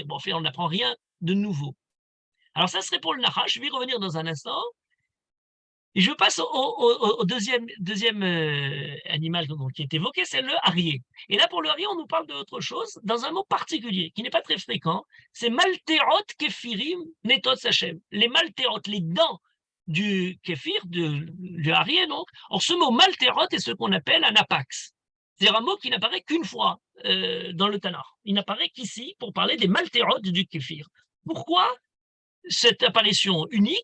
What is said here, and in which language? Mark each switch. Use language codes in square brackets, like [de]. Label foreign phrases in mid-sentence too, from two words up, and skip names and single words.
[fr] Bon, en fait, on n'apprend rien de nouveau. Alors ça serait pour le Nachash, je vais y revenir dans un instant. Et je passe au deuxième animal qui est évoqué, c'est le harrier. Et là, pour le harrier, on nous parle d'autre chose, dans un mot particulier, qui n'est pas très fréquent, c'est [he] מלתעות כפירים נתץ השם. [fr] Les malterot, les dents du kéfir, du harrier, donc. Or, ce mot malterot est ce qu'on appelle un apax. C'est un mot qui n'apparaît qu'une fois dans le Tanakh. Il n'apparaît qu'ici pour parler des malterot du kéfir. Pourquoi cette apparition unique?